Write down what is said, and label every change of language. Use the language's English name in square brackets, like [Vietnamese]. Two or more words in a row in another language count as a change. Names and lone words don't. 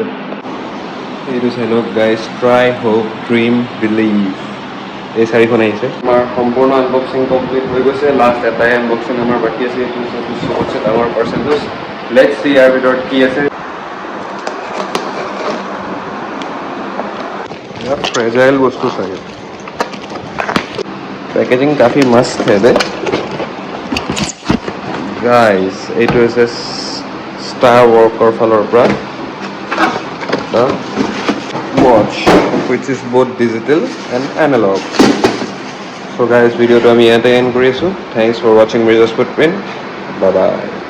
[Assamese] এইটো চাই লওক গাইজ, ট্ৰাই, হোপ, ড্ৰিম, বিলিভ, এই 4খন আহিছে। আমাৰ সম্পূৰ্ণ [English] unboxing complete [Assamese] হৈ গৈছে। লাষ্ট এটাই আনবক্সিং আমাৰ বাকী আছে, এইটো চবতছে ডাঙৰ পাৰ্চেলটোজ। [English] let's see [Assamese] ইয়াৰ ভিতৰত কি আছে। फ्रेजाइल বস্তু চাগে, [Hindi] पैकेजिंग काफ़ी मस्त है [English] the guys. [Assamese] এইটো হৈছে ষ্টাৰ ৱৰ্কৰ ফালৰ পৰা [English] watch which is both digital and analog. So guys, [Assamese] ভিডিঅ'টো আমি ইয়াতে এণ্ড কৰি আছোঁ। [English] Thanks for watching Mirza's Footprint. Bye bye.